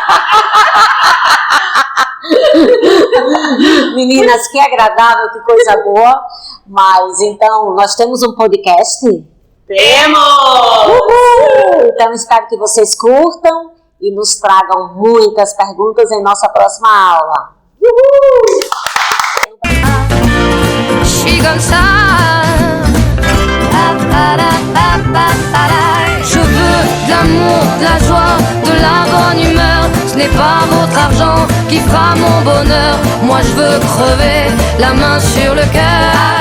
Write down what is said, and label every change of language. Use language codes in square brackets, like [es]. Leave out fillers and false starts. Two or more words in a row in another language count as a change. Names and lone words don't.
[pt] Meninas, que agradável, que coisa boa. Mas então, nós temos um podcast? Temos! Uhul! Então, espero que vocês curtam e nos tragam muitas perguntas em nossa próxima aula. Uhul! [fr] Je veux de l'amour, de la joie, de la bonne humeur. Ce n'est pas votre argent qui fera mon bonheur. Moi je veux crever la main sur le cœur.